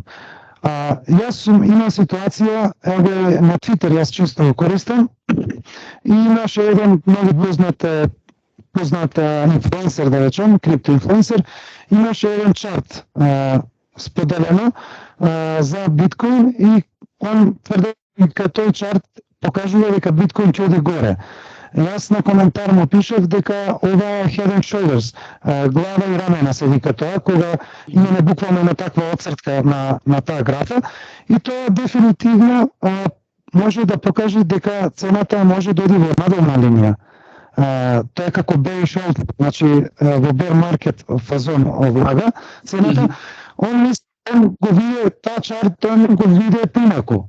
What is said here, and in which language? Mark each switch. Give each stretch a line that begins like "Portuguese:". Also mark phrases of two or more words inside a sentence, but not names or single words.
Macedonian: Јас имам ситуација, еве на Твитер, јас често го користам, и имаше еден многу познат инфлуенсер, да речем, криптоинфлуенсер, имаше еден чарт споделено за биткоин и он тврди дека тој чарт покажува дека биткоин ќе оди горе. Јас на коментар му пишав дека ова е
English: head and shoulders,
Macedonian: глава и рамена се вика тоа, кога имаме буквално на таква оцртка на таа графа, и тоа дефинитивно може да покаже дека цената може да оди во надолна линија. Тоа е како
English: bearish out,
Macedonian: значи во
English: bear market
Macedonian: фазон влага цената, он го виде таа чарт, он го виде поинаку.